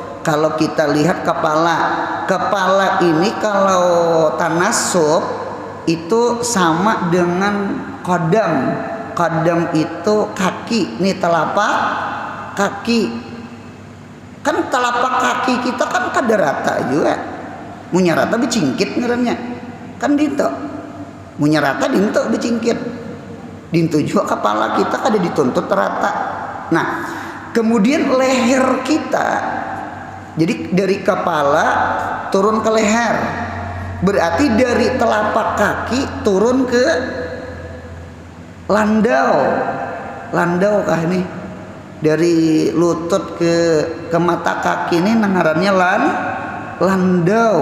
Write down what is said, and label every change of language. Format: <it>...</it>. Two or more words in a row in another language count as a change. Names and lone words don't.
<id>Kalau kita lihat kepala ini kalau tanasub itu sama dengan kodam itu kaki, nih telapak kaki.</id> <bjn>Kan telapak kaki kita kan kada rata juga, munya rata becingkit ngarannya kan dinto, munya rata dinto becingkit, dinto juga kepala kita kada dituntut rata.</bjn> <id>Nah kemudian leher kita, jadi dari kepala turun ke leher, berarti dari telapak kaki turun ke landau kah ini, dari lutut ke mata kaki ini ngarannya landau.</id>